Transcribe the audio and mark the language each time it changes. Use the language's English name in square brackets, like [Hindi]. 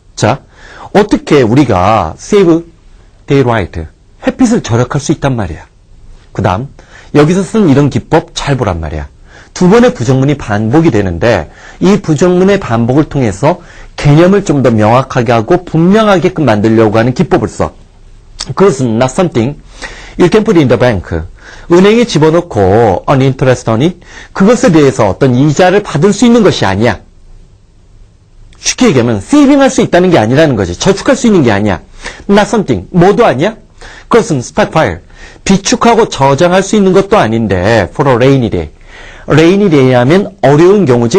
[Korean] 자, 어떻게 우리가 [English] save daylight, [Korean] 햇빛을 절약할 수 있단 말이야. 그 다음 여기서 쓴 이런 기법 잘 보란 말이야. 두 번의 부정문이 반복이 되는데 이 부정문의 반복을 통해서 개념을 좀 더 명확하게 하고 분명하게끔 만들려고 하는 기법을 써. 그것은 not something, [English] You can put in the bank. [Korean] 은행에 집어넣고 [English] on interest on it. [Korean] 그것에 대해서 어떤 이자를 받을 수 있는 것이 아니야. 쉽게 얘기하면 세이빙할 수 있다는 게 아니라는 거지. 저축할 수 있는 게 아니야. [English] Not something. [Korean] 뭐도 아니야? 그것은 stockpile. 비축하고 저장할 수 있는 것도 아닌데 [English] for a rainy day. [Korean] rainy day 하면 어려운 경우지.